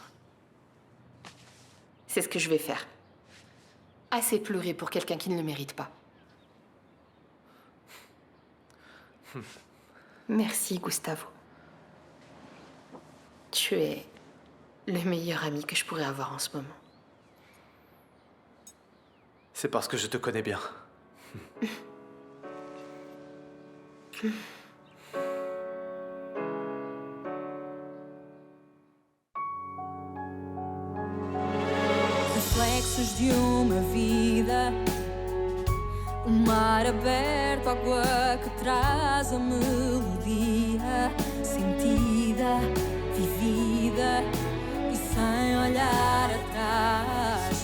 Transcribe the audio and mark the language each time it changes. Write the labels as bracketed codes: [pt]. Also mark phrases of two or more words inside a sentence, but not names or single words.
[fr] C'est ce que je vais faire. Assez pleurer pour quelqu'un qui ne le mérite pas. Merci, Gustavo. Tu es le meilleur ami que je pourrais avoir en ce moment. C'est parce que je te connais bien. [pt] Reflexos de uma vida, o mar aberto, água que traz a melodia sentida, vivida e sem olhar atrás.